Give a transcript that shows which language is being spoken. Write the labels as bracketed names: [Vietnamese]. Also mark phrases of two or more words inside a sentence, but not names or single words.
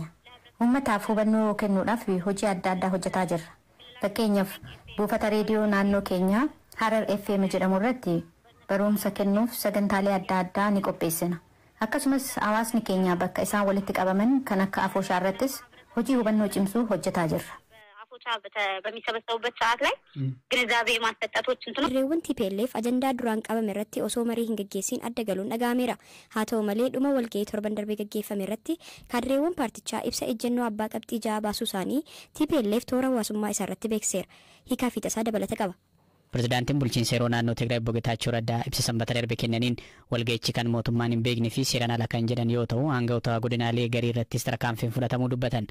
[Oromo] Uummataaf hubannoo kennuudhaaf hojii adda addaa hojjetaa jirra. Fakkeenyaaf buufata reediyoo naannoo keenyaa Harar FM jedhamu irratti barumsa kennuuf sagantaalee adda addaa ni qopheessina. Akkasumas hawaasni keenya bakka isaan walitti qabaman kan akka afooshaa irrattis hojii hubannoo cimsuu hojjetaa jirra. [Amharic] አፎቻ በሚሰበሰቡበት ሰዓት ላይ ግንዛቤ ማስጠጣቶች እንትኑ [Oromo] Reewwan TPLF ajandaa duraan qabame irratti osoo marii hin gaggeessin adda galuun dhaga'ameera. Haa ta'u malee dhuma walgahii torban darbee gaggeeffame irratti kaadreewwan paartichaa ibsa ejjennoo abbaa qabxii ja'a baasuu isaanii TPLF toora hawaasummaa isaa irratti beeksiseera. Hiikaa fi tasaa dabalata qaba. Pirezidaantiin bulchiinsa yeroo naannoo Tigraay Obbo Geetaachoo Raddaa ibsa sanbata darbe kennaniin walga'ichi kan mootummaan hin beekne fi seeraan ala kan jedhan yoo ta'u aangawoota godinaalee garii irrattis tarkaanfiin fudhatamuu dubbatan.